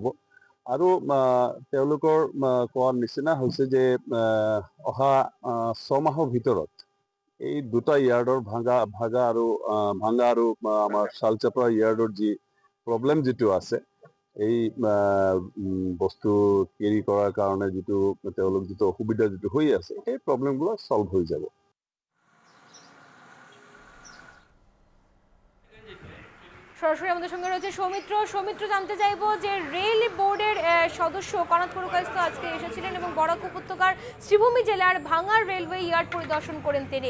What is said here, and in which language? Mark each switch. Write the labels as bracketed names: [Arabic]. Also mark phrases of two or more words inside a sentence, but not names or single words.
[Assamese] আৰু তেওঁলোকৰ কোৱাৰ নিচিনা হৈছে যে অহা 6 মাহৰ ভিতৰত এই দুটা ইয়াৰ্ডৰ ভাঙা আৰু আমাৰ শালচাপৰা ইয়াৰ্ডৰ যি প্ৰব্লেম যিটো আছে, এই বস্তু কেৰি কৰাৰ কাৰণে তেওঁলোক যিটো অসুবিধা যিটো হৈ আছে, সেই প্ৰব্লেমগুলো সলভ হৈ যাব। [Bangla] সরাসরি আমাদের সঙ্গে রয়েছে সৌমিত্র জানতে চাইবো যে রেল বোর্ডের সদস্য কনাদ পুরকায়স্থ আজকে এসেছিলেন এবং বরাক উপত্যকার শ্রীভূমি জেলার ভাঙার রেলওয়ে ইয়ার্ড পরিদর্শন করেন তিনি।